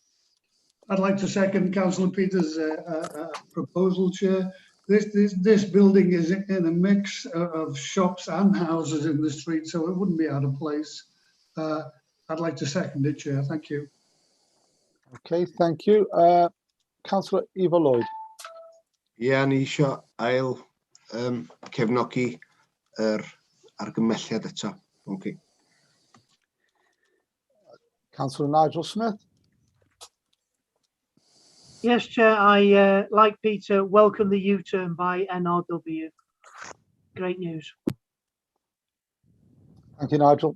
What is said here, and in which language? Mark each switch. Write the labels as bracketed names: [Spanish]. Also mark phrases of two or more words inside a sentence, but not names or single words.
[English] I'd like to second Councillor Peters' proposal, Chair. This building is in a mix of shops and houses in the street, so it wouldn't be out of place. I'd like to second it, Chair. Thank you. Okay, thank you. Councillor Eva Lloyd. [Welsh] Ie, ni isio ail cefnogi argymelliad eto. [English] Okay. Councillor Nigel Smith. Yes, Chair, I, like Peter, welcome the U-turn by NRW. Great news. Thank you, Nigel.